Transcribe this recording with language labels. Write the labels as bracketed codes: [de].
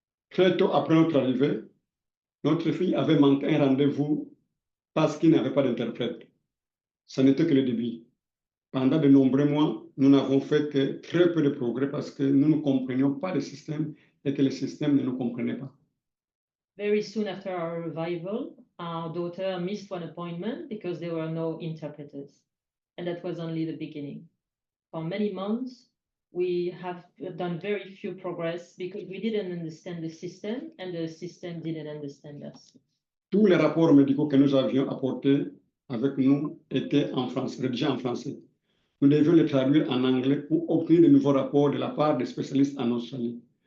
[fr] Très tôt après notre arrivée, notre fille avait manqué un rendez-vous parce qu'il n'avait pas d'interprète. ça n'était que le début. Pendant de nombreux mois, nous n'avons fait que très peu de progrès parce que nous ne comprenions pas le système et que le système ne nous comprenait pas. [en] Very soon after our arrival, our daughter missed one appointment because there were no interpreters. And that was only the beginning. For many months, we have done very few progress because we didn't understand the system and the system didn't understand us. [fr] Tous les rapports médicaux que nous avions apportés avec nous étaient en français, rédigés en français. Nous devions les traduire en anglais pour obtenir de nouveaux rapports de la part des spécialistes en Australie.